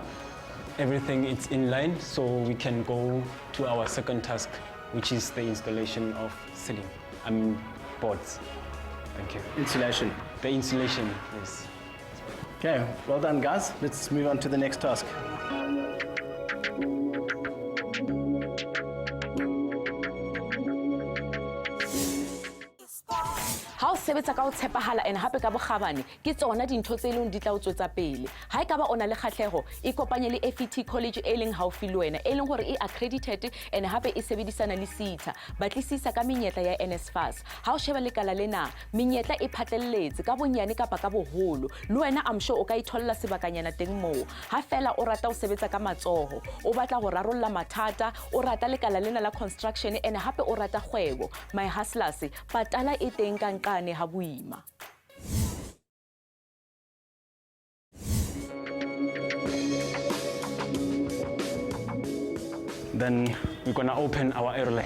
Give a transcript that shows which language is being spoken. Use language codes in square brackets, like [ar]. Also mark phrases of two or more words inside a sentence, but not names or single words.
[en] Everything is in line, so we can go to our second task, which is the installation of ceiling, boards. Thank you. Insulation. The insulation, yes. Okay, well done, guys. Let's move on to the next task. [st] Ha o sebetsa ka ho tshepahala and hape ka bokgabane ke tsona dintho tse leng di tla o tswetsa pele. Ha ekaba ona le kgatlhego e kopanye le FET College e leng haufi le wena e leng hore e accredited and hape e sebedisana le SETA batlisisa ka menyetla ya NSFAS. Ha o sheba lekala lena menyetla e phatlelletse ka bonyane kapa ka boholo le wena [en] am sure [st] o ka itholla sebakanyana teng moo. Ha fela o rata o sebetsa ka matsoho o batla ho rarolla mathata o rata lekala lena la construction and hape o rata kgwebo. [en] My hustlers [st] patala e teng ka nqane ha boima. [en] Then we're gonna open our aerolite.